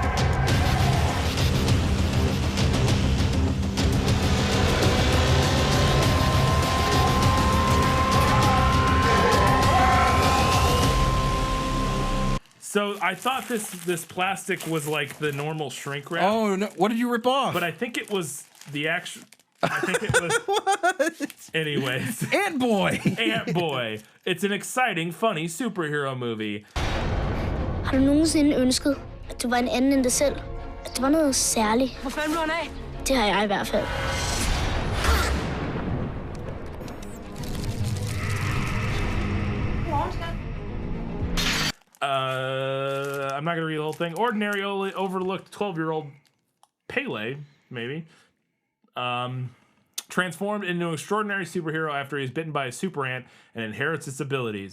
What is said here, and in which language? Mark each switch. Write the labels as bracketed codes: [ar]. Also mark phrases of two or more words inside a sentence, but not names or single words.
[en] So I thought this plastic was like the normal shrink wrap. Oh no! What did you rip off? But I think it was the actual. I think it was. What? Anyways, Ant Boy. Ant Boy. It's an exciting, funny superhero movie. [da] Har du nogensinde ønsket, at du var en anden end dig selv? At du var noget særligt? Hvor fanden blev han af? Det har jeg i hvert fald. [en] I'm not going to read the whole thing. Ordinary overlooked 12-year-old Pele, maybe, transformed into an extraordinary superhero after he's bitten by a super ant and inherits its abilities.